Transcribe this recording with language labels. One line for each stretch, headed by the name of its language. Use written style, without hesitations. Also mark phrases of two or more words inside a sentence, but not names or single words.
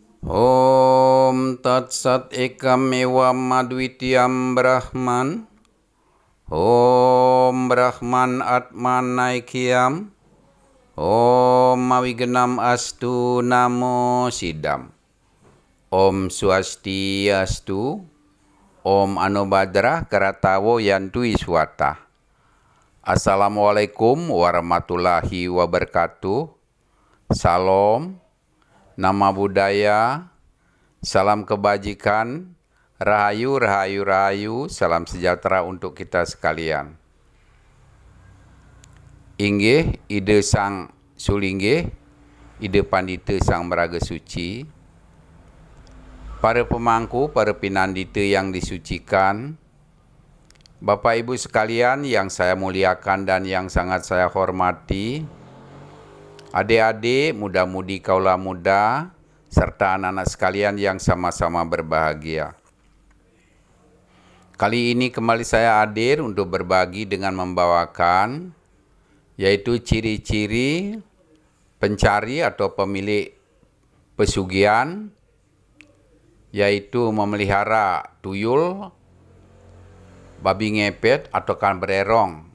Sanskrit: Om Tat Sat Ekam Evam Advitiyam Brahman. Om Brahman Atman Naikyam. Om Awignam Astu Namo Sidam.
Balinese: Om Swastiastu.
Sanskrit: Om Anubhadra Karatawo Yantu Iswata.
Arabic: Assalamualaikum warahmatullahi wabarakatuh.
Indonesian: Salam. Nama budaya, salam kebajikan, rahayu, rahayu, rahayu, salam sejahtera untuk kita sekalian.
Balinese: Inggih, ide sang sulinggih, ide pandita sang meraga suci,
Indonesian: para pemangku, para pinandita yang disucikan, Bapak Ibu sekalian yang saya muliakan dan yang sangat saya hormati, adik-adik, muda-mudi kaula muda, serta anak-anak sekalian yang sama-sama berbahagia. Kali ini kembali saya hadir untuk berbagi dengan membawakan, yaitu ciri-ciri pencari atau pemilik pesugihan, yaitu memelihara tuyul, babi ngepet, atau kan bererong.